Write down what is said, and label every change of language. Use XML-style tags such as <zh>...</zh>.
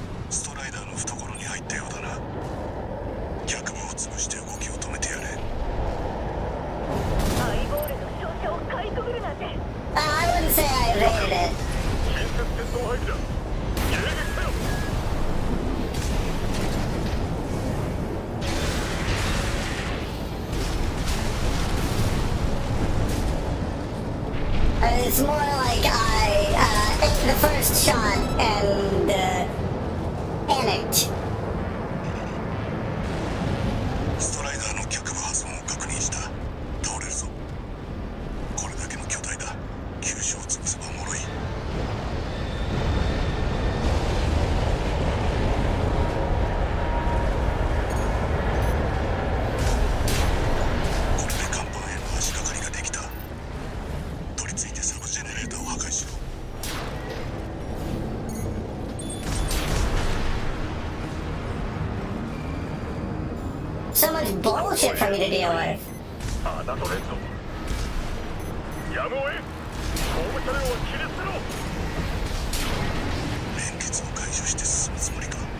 <ja>ストライダーの懐に入ったようだな。逆部を潰して動きを止めてやれ。アイボールの照射をかいくぐるなんて。</ja> <en>I wouldn't say I evaded it.</en> <ja>近接戦闘配備だ。迎撃せよ。</ja> <en>It's more like I ate the first shot and panicked.</en> <ja>ストライダーの脚部破損を確認した。倒れるぞ。これだけの巨体だ。急所を潰せば脆い。これで甲板への足掛かりができた。取り付いてサブジェネレーターを破壊しろ。</ja> <en>So much bullshit for me to deal with.</en> <ja>侮れんぞ。やむをえん。後部車両を切り捨てろ。連結を解除して進むつもりか。</ja>